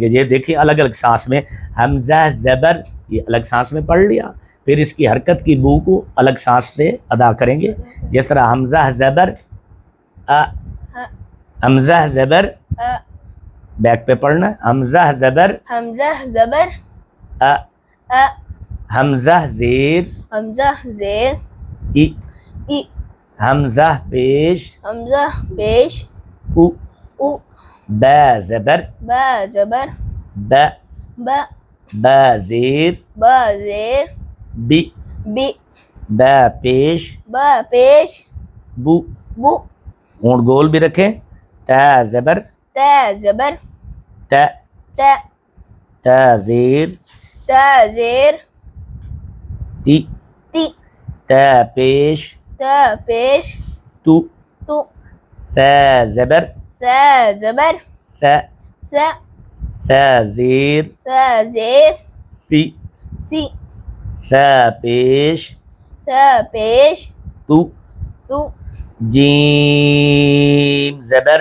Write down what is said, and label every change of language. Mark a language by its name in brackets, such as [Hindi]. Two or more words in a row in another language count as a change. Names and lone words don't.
[Urdu] یہ دیکھیں الگ الگ سانس میں حمزہ زبر، یہ الگ سانس میں پڑھ لیا، پھر اس کی حرکت کی بو کو الگ سانس سے ادا کریں گے. جس طرح حمزہ زبر ا، حمزہ زبر ا. بیک پہ پڑھنا، حمزہ زبر حمزہ زبر ا. ا. حمزہ زیر حمزہ زیر ای. ای. حمزہ پیش حمزہ پیش او. او. با زبر با زبر ب. با. با زیر با زیر بی. بی. با پیش با پیش بو. بو. ہونٹ گول بھی رکھیں. تا زبر تا زبر تا. تا. تا زیر تا زیر تی. تی. تا پیش تا پیش تو. تو. تا زبر سا زبر ث. سا. ثا زیر سا زیر سی. سی. ثا پیش سا پیش تو. سو. جیم زبر